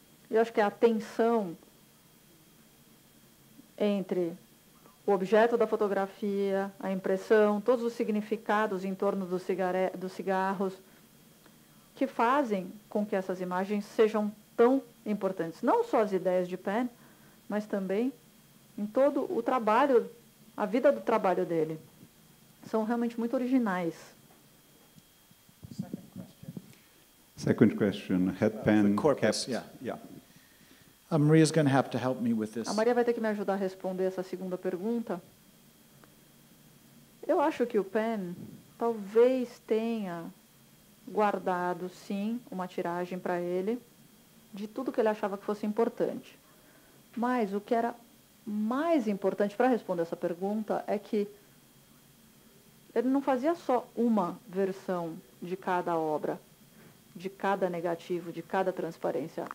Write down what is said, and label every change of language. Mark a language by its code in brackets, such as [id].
[pt] E eu acho que a tensão entre o objeto da fotografia, a impressão, todos os significados em torno dos cigarros, que fazem com que essas imagens sejam tão importantes. Não só as ideias de Penn, mas também em todo o trabalho, a vida do trabalho dele. São realmente muito originais. [en] Second question, had Penn the corpus, kept... yeah. Maria's going to have to help me with this. [pt] A Maria vai ter que me ajudar a responder essa segunda pergunta. Eu acho que o Penn talvez tenha guardado, sim, uma tiragem para ele de tudo que ele achava que fosse importante. Mas o que era mais importante para responder essa pergunta é que ele não fazia só uma versão de cada obra, de cada negativo, de cada transparência.